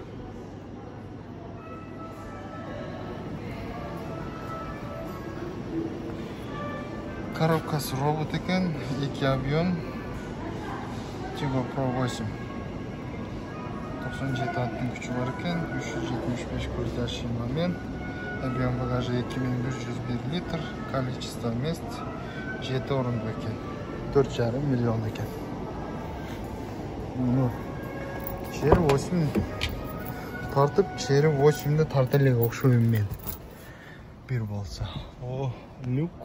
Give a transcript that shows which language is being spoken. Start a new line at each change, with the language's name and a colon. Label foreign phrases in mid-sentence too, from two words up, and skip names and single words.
Kyrgyz: Коробкасы робот экен, 2 объем. Tigo Pro 8. 97 аттын күчү бар экен, 375
Russian: крутящий момент. Объем багажа 2101 литр, количество мест 7
Kyrgyz: орындуу экен. 4,5 миллион экен. Cherry 8 тартып, Cherry 8'de тарта элек окшойм мен. Бир болсо. О, люк.